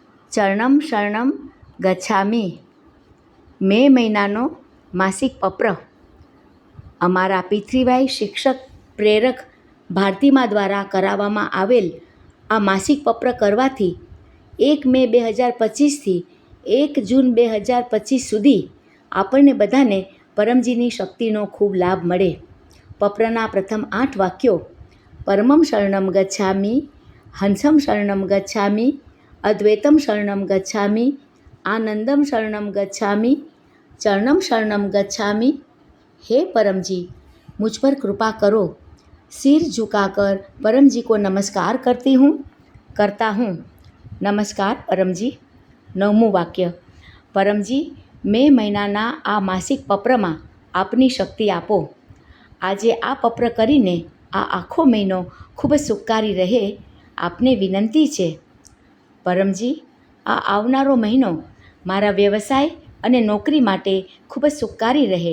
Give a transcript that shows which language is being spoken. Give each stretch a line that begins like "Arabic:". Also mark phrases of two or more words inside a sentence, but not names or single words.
Sanskrit: चरणं शरणं गच्छामि
Gujarati: મે મહિનાનો માસિક પત્ર અમારા પૃથ્વીભાઈ શિક્ષક પ્રેરક ભારતીમા દ્વારા કરાવવામાં આવેલ આ માસિક પત્ર કરવાથી 1 મે 2025થી 1 જૂન 2025 સુધી આપણને બધાને પરમજીની શક્તિનો ખૂબ લાભ મળે. પત્રના પ્રથમ 8 વાક્યો:
Sanskrit: परमं शरणं गच्छामि, हंसं शरणं गच्छामि, अद्वैतं शरणं गच्छामि, आनन्दं शरणम गच्छामि, चरणम शरणम गच्छामि.
Hindi: हे परम जी, मुझ पर कृपा करो. सिर झुकाकर परम जी को नमस्कार करता हूँ. नमस्कार परम जी.
Gujarati: 9મું વાક્ય: પરમજી, મે મહિનાના આ માસિક પત્રમાં આપની શક્તિ આપો. આજે આ પત્ર કરીને આ આખો મહિનો ખૂબ જ સુખકારી રહે આપને વિનંતી છે. પરમજી, આ આવનારો મહિનો મારા વ્યવસાય અને નોકરી માટે ખૂબ જ સુખકારી રહે.